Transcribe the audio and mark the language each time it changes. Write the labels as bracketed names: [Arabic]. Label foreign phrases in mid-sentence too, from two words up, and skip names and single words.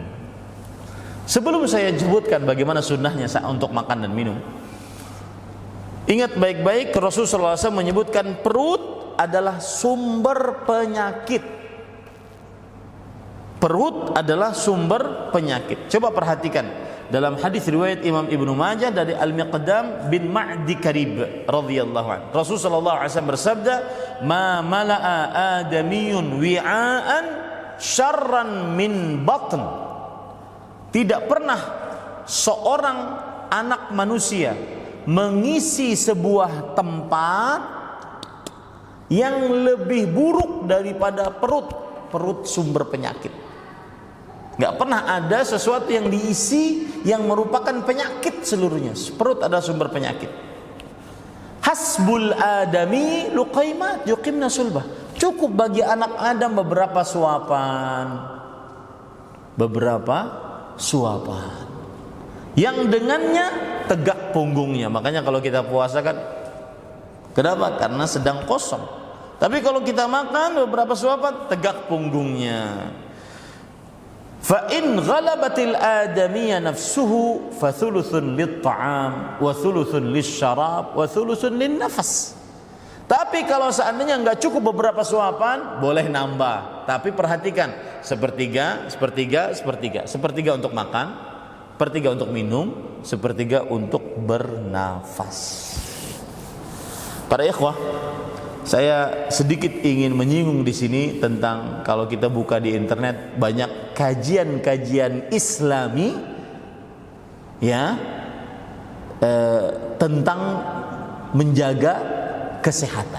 [Indonesian] Sebelum saya sebutkan bagaimana sunnahnya untuk makan dan minum, ingat baik-baik Rasulullah SAW menyebutkan perut adalah sumber penyakit. Perut adalah sumber penyakit. Coba perhatikan dalam hadis riwayat Imam Ibnu Majah dari Al-Miqdam bin Ma'di Karib [Arabic] رضي الله عنه. [Indonesian] Rasulullah SAW bersabda, [Arabic] "ما ملأ آدمي وعاء شرا من بطن." [Indonesian] Tidak pernah seorang anak manusia mengisi sebuah tempat yang lebih buruk daripada perut sumber penyakit. Gak pernah ada sesuatu yang diisi yang merupakan penyakit seluruhnya. Perut ada sumber penyakit. [Arabic] حسب الآدمي لقيمات يقمن صلبه. [Indonesian] Cukup bagi anak Adam beberapa suapan yang dengannya tegak punggungnya. Makanya kalau kita puasa kan, kenapa? Karena sedang kosong. Tapi kalau kita makan beberapa suapan, tegak punggungnya. [Arabic] فإن غلبت الآدمي نفسه فثلث للطعام وثلث للشراب وثلث للنفس. [Indonesian] Tapi kalau seandainya enggak cukup beberapa suapan, boleh nambah. Tapi perhatikan, sepertiga untuk makan, sepertiga untuk minum, sepertiga untuk bernafas. Para ikhwah, saya sedikit ingin menyinggung di sini tentang, kalau kita buka di internet banyak kajian-kajian Islami ya tentang menjaga kesehatan.